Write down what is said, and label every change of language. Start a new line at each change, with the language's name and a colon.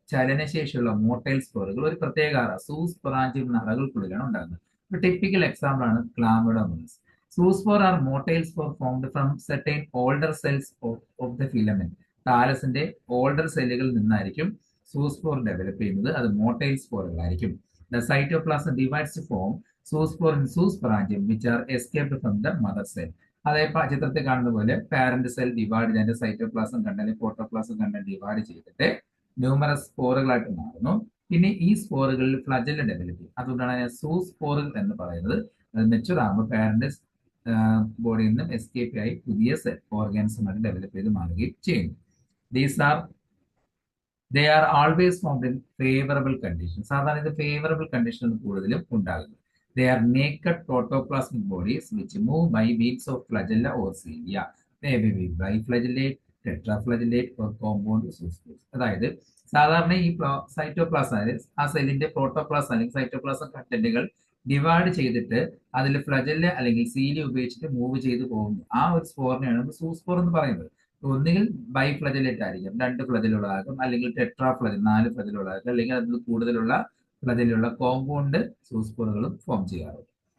Malayalam: ചലനശേഷിയുള്ള motile സ്പോറുകൾ ഒരു പ്രത്യേക അറ, സൂസ്പൊറാഞ്ചിയം എന്ന അറകൾക്കുള്ളിലാണ് ഉണ്ടാകുന്നത്. ഒരു ടിപ്പിക്കൽ എക്സാമ്പിൾ ആണ് ക്ലാമിഡോമോണസ്.
English: Zoospore are motile spore formed from certain older cells of the filament.
Malayalam: താലസിന്റെ older സെല്ലുകളിൽ നിന്നായിരിക്കും സൂസ്പോർ ഡെവലപ്പ് ചെയ്യുന്നത്. അത് motile സ്പോറുകളായിരിക്കും.
English: The cytoplasm divides to form zoospore and zoosporangium which are escaped from the mother cell.
Malayalam: അതായത് ചിത്രത്തിൽ കാണുന്ന പോലെ parent cell divide ചെയ്ത് cytoplasm content protoplasm content divide ചെയ്തിട്ട് ന്യൂമറസ് സ്പോറുകളായിട്ട് മാറുന്നു. പിന്നെ ഈ സ്പോറുകളിൽ ഫ്ലജല്ല ഡെവലപ്പ് ചെയ്യും. അതുകൊണ്ടാണ് സൂസ്പോറുകൾ എന്ന് പറയുന്നത്. അത് മെച്ചുർ ആകുമ്പോൾ പാരന്റ് ബോഡിയിൽ നിന്നും എസ്കേപ്പ് ആയി പുതിയ സെൽ ഓർഗാനിസമായിട്ട് ഡെവലപ്പ് ചെയ്ത് മാറുകയും ചെയ്യുന്നു.
English: They are always found in favorable conditions.
Malayalam: സാധാരണ ഇത് ഫേവറബിൾ കണ്ടീഷനിൽ കൂടുതലും ഉണ്ടാകുന്നു.
English: They are naked protoplasmic bodies which move by means of flagella or cilia. They may be biflagellate, tetraflagellate or compound zoospores.
Malayalam: അതായത് സാധാരണ ഈ സൈറ്റോപ്ലാസം, ആ സെല്ലിന്റെ പ്രോട്ടോപ്ലാസം അല്ലെങ്കിൽ സൈറ്റോപ്ലാസം കണ്ടന്റുകൾ ഡിവൈഡ് ചെയ്തിട്ട് അതിൽ ഫ്ലജല്ല അല്ലെങ്കിൽ സീലി ഉപയോഗിച്ചിട്ട് മൂവ് ചെയ്ത് പോകുന്നു. ആ ഒരു സ്പോറിനെയാണ് സൂസ്പോർ എന്ന് പറയുന്നത്. ഒന്നുകിൽ ബൈഫ്ലജലേറ്റ് ആയിരിക്കും, 2 ഫ്ലജലുള്ളതാകും, അല്ലെങ്കിൽ ടെട്രാഫ്ലജൽ 4 ഫ്ലജലുള്ളതാകും, അല്ലെങ്കിൽ അതിൽ കൂടുതലുള്ള ഫ്ലജലുള്ള കോമ്പൗണ്ട് സൂസ്പോറുകളും ഫോം ചെയ്യാറുണ്ട്.